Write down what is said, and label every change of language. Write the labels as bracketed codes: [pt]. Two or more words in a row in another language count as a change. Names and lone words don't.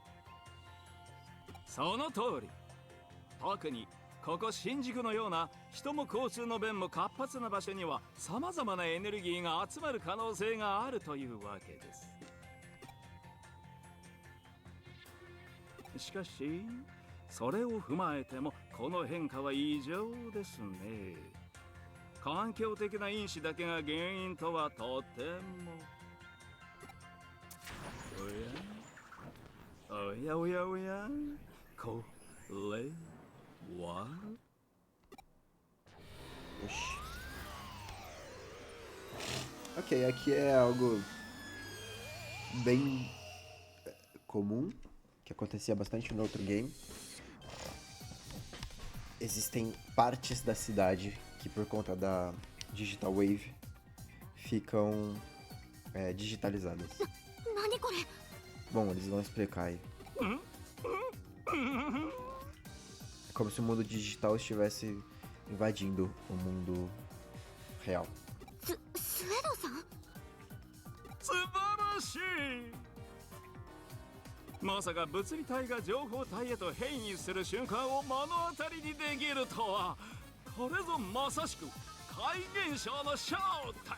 [ja] その通り特にここ新宿のような人も交通の便も活発な場所には様々なエネルギーが集まる可能性があるというわけですしかしそれを踏まえてもこの変化は異常ですね環境的な因子だけが原因とはとても。おやおやおや、これは。 [pt] Oxi. Ok, aqui é algo bem comum, que acontecia bastante no outro game. Existem partes da cidade que, por conta da [en] Digital Wave, [pt] ficam digitalizadas. Bom, eles vão explicar aí. É como se o mundo digital estivesse invadindo o mundo real. [ja] スウェドさん。素晴らしい。まさか物理体が情報体へと変異する瞬間を目の当たりにできるとは。これぞまさしく怪現象の正体。